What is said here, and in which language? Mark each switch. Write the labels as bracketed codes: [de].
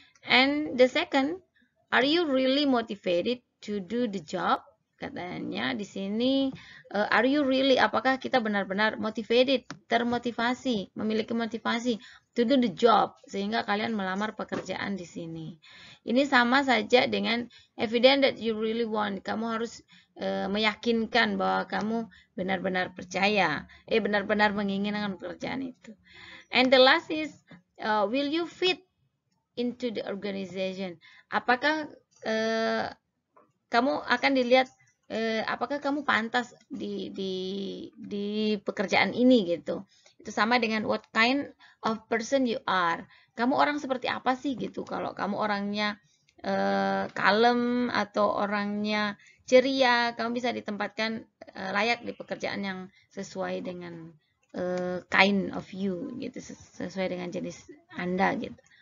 [en] And the second, are you really motivated to do the job? [id] Katanya di sini, [en] are you really, [id] apakah kita benar-benar motivated, termotivasi, memiliki motivasi [en] to do the job, [id] sehingga kalian melamar pekerjaan di sini. Ini sama saja dengan [en] evidence that you really want. [id] Kamu harus meyakinkan bahwa kamu benar-benar percaya, benar-benar menginginkan pekerjaan itu. [en] And the last is, will you fit into the organization? [id] Apakah kamu akan dilihat apakah kamu pantas di pekerjaan ini gitu. Itu sama dengan [en] what kind of person you are. [id] Kamu orang seperti apa sih gitu. Kalau kamu orangnya kalem atau orangnya ceria, kamu bisa ditempatkan layak di pekerjaan yang sesuai dengan [en] kind of you [id] gitu, sesuai dengan jenis Anda gitu.